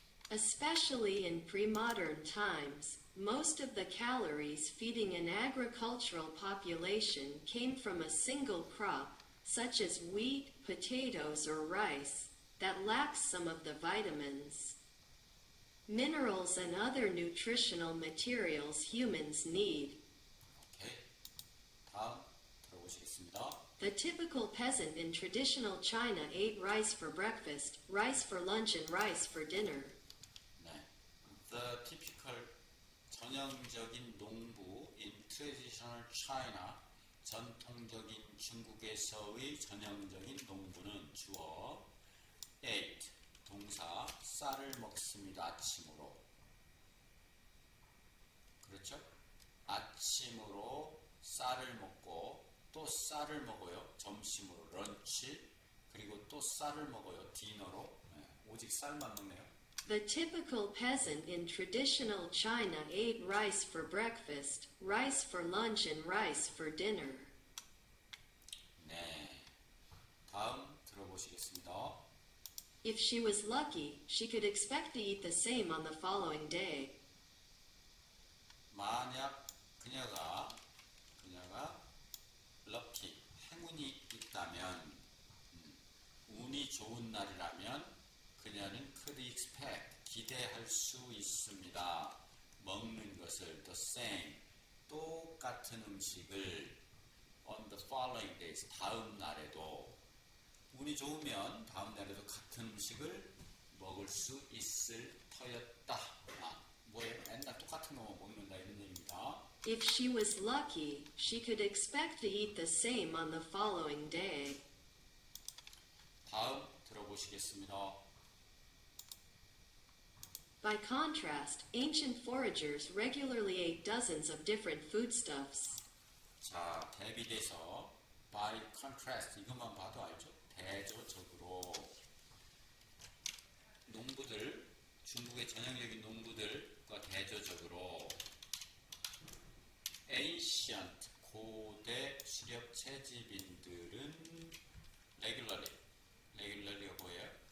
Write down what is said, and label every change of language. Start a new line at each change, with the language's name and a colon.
English: Especially in pre-modern times, most of the calories feeding an agricultural population came from a single crop, such as wheat, potatoes, or rice, that lacks some of the vitamins, minerals, and other nutritional materials humans need.
Korean: 오케이. 다음 들어보시겠습니다.
English: The typical peasant in traditional China ate rice for breakfast, rice for lunch, and rice for dinner.
Korean: 네.
English: The typical
Korean: 전형적인 농부
English: in traditional China,
Korean: 전통적인 중국에서의 전형적인 농부는 주어 ate, 동사 쌀을 먹습니다. 아침으로. 그렇죠? 아침으로 쌀을 먹고 또 쌀을 먹어요. 점심으로 런치, 그리고 또 쌀을 먹어요. 디너로. 네, 오직 쌀만 먹네요.
English: The typical peasant in traditional China ate rice for breakfast, rice for lunch, and rice for dinner.
Korean: 네. 다음 들어보시겠습니다.
English: If she was lucky, she could expect to eat the same on the following day.
Korean: 만약 그녀가 럭키, 행운이 있다면, 운이 좋은 날이라면 그녀는
English: could expect,
Korean: 기대할 수 있습니다. 먹는 것을
English: the same,
Korean: 똑같은 음식을
English: on the following days,
Korean: 다음 날에도. 운이 좋으면 다음 날에도 같은 음식을 먹을 수 있을 터였다. 뭐예요? 맨날 똑같은 것만 먹는다 이런 얘기입니다.
English: If she was lucky, she could expect to eat the same on the following day.
Korean: 다음 들어보시겠습니다.
English: By contrast, ancient foragers regularly ate dozens of different foodstuffs.
Korean: 자, 대비돼서
English: by contrast,
Korean: 이것만 봐도 알죠? 대조적으로 농부들, 중국의 전형적인 농부들과 대조적으로 ancient, 고대 수렵 채집인들은 regularly가 뭐예요?